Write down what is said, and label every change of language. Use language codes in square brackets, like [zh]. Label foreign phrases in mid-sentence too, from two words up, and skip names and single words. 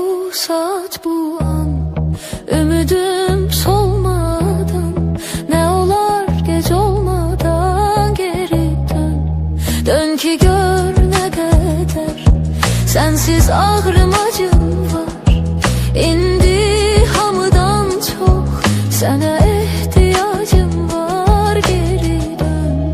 [tr] saat bu an, ümidim solmadan, ne olar gec olmadan geri dön. Dön ki gör ne kadar sensiz ağrım acım var. [az] İndi hamıdan [tr] çok sana ihtiyacım var, geri dön.